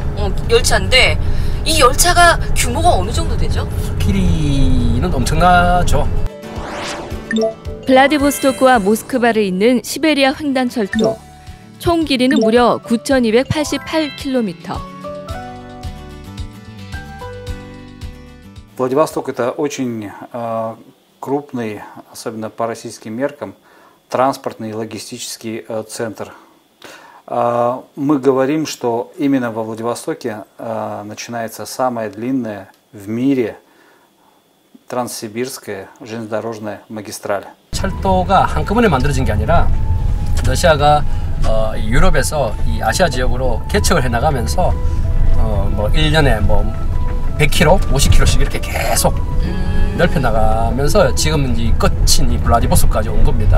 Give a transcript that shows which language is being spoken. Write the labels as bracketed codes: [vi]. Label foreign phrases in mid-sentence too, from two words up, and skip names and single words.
[ko] 열차인데 이 열차가 규모가 어느 정도 되죠? 길이는 엄청나죠. 블라디보스토크와 모스크바를 잇는 시베리아 횡단철도. 총 길이는 무려 9,288km. [ru] Владивосток – это очень крупный, особенно по российским меркам, транспортный и логистический центр. Мы говорим, что именно во Владивостоке начинается самая длинная в мире транссибирская железнодорожная магистраль. [ko] 철도가 한꺼번에 만들어진 게 아니라 러시아가 유럽에서 이 아시아 지역으로 개척을 해나가면서 뭐 1년에 뭐 100km, 50km씩 이렇게 계속 넓혀 나가면서 지금은 이 끝인 이 블라디보스토크까지 온 겁니다.